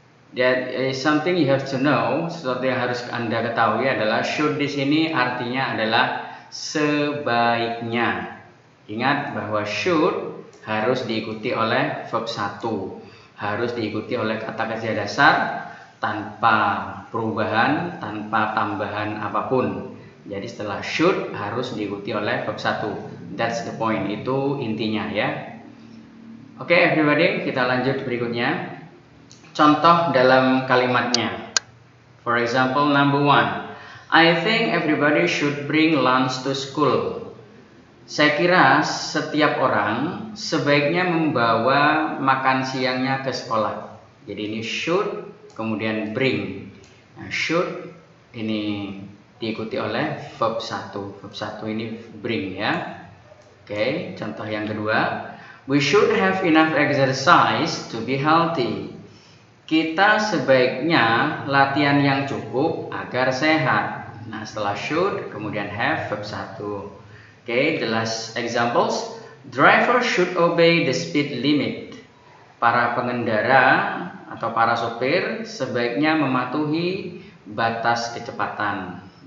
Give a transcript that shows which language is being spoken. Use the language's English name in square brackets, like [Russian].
[English] That is something you have to know. [Indonesian] Sesuatu yang harus Anda ketahui adalah should di sini artinya adalah sebaiknya. Ingat bahwa should harus diikuti oleh verb 1, harus diikuti oleh kata kerja dasar tanpa perubahan, tanpa tambahan apapun. Jadi setelah should harus diikuti oleh verb 1. [English] That's the point, [Indonesian] itu intinya ya. Oke, everybody, kita lanjut berikutnya. Contoh dalam kalimatnya. [English] For example, number 1. I think everybody should bring lunch to school. [Indonesian] Saya kira setiap orang sebaiknya membawa makan siangnya ke sekolah. Jadi ini should, kemudian bring. Nah, should ini diikuti oleh verb 1. Verb 1 ini bring ya. Oke, contoh yang kedua. [English] We should have enough exercise to be healthy. [Indonesian] Kita sebaiknya latihan yang cukup agar sehat. Nah, setelah should, kemudian have, verb 1. Oke, [English] the last examples. Driver should obey the speed limit. [Indonesian] Para pengendara atau para sopir sebaiknya mematuhi batas kecepatan.